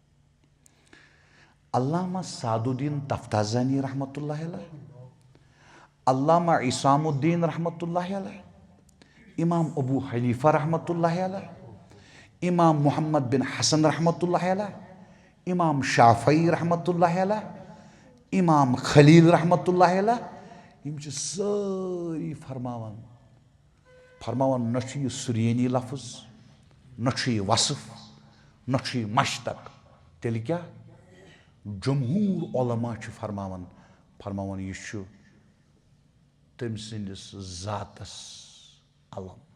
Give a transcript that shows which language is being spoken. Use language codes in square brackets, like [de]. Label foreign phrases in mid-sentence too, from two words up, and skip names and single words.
[ks] अल्लामा सादुद्दीन तफ्ताज़ानी [ar] رحمة الله عليه [ks] अल्लामा इसामुद्दीन [ar] رحمة الله عليه [ks] इमाम अबू हनीफा [ar] رحمة الله عليه [ks] इमाम मोहम्मद बिन हसन [ar] رحمة الله عليه [ks] इमाम शाफई [ar] رحمة الله عليه [ks] इमाम खलील [ar] رحمة الله عليه [ks] यम सारी फरमावन न सुरयानी लफ्ज न वसफ न मश्तक तेल क्या जमहूर उलमा फरमावन यह तम सिंदिस ज़ातस अलम